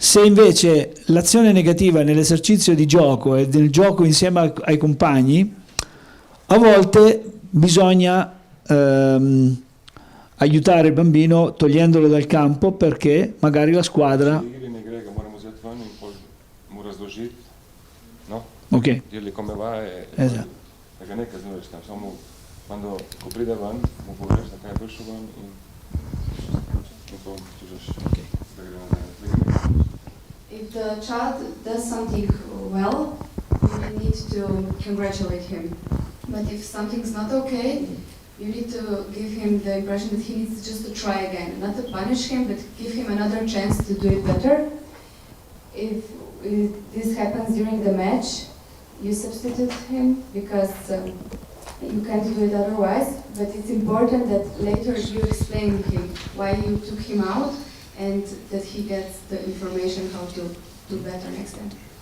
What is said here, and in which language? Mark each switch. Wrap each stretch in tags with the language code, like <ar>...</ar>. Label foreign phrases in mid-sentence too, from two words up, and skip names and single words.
<it>Se invece l'azione negativa nell'esercizio di gioco e nel gioco insieme ai compagni, a volte bisogna aiutare il bambino togliendolo dal campo perché magari la squadra... No? Ok. Dirgli come va e Esatto.</it> <sl>da ga ne kaznuješ tam, samo quando ko pride ven, mu poveš, zakaj je prišel ven in to čužeš, da gre nazaj.</sl> <en>If the child does something well, you need to congratulate him. But if something's not okay, you need to give him the impression that he needs just to try again, not to punish him, but give him another chance to do it better. If this happens during the match, you substitute him because you can't do it otherwise, but it's important that later you explain him why you took him out and that he gets the information how to do better next time.</en>